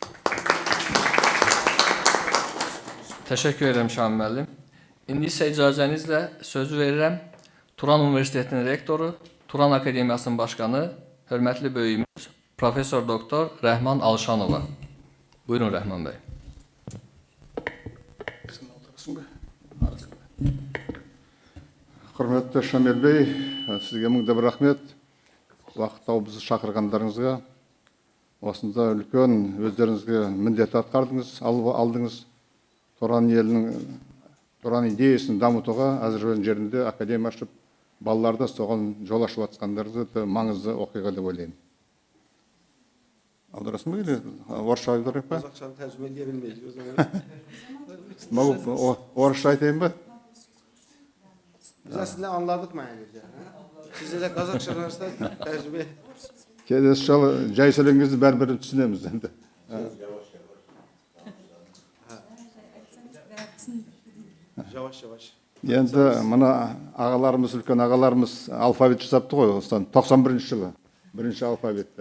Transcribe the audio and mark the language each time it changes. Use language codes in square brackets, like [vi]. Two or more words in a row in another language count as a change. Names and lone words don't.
[az] Təşəkkür edirəm Şamil müəllim. İndi isə icazənizlə sözü verirəm Turan Universitetinin rektoru, Turan Akademiyasının başqanı, hörmətli böyüyümüz Profesor Doktor Rəhman Alşanova. Buyurun Rəhman bəy. [kk] Құрметті Шамил бей, сізге мың бір рахмет. Уақыт тауып бізді шақырғандарыңызға. Осында үлкен өздеріңізге міндет атқардыңыз, алдыңыз. Туран елінің, Туран идеясын дамытуға Әзірбайжан жерінде академия ашып, балаларды соған жол ашып атқандарыңызды маңызды оқиға деп ойлаймын. Аударасың ба или орысша аударайық па? [az] Қазақшаны tərcümə edə bilməyik o zaman. [kk] Орысша айтайын ба? [az] Biz əslində anladıq mənəcə. Siz elə Qazaxşanlarsa tərcümə. [kk] Келесі жолы жай сөйлегеніңізді бәрібір түсінеміз енді. [az] Yavaş-yavaş. [kk] Енді мына ағаларымыз, үлкен ағаларымыз алфавит жасапты ғой, осыдан 91 жылы, бірінші алфавитті.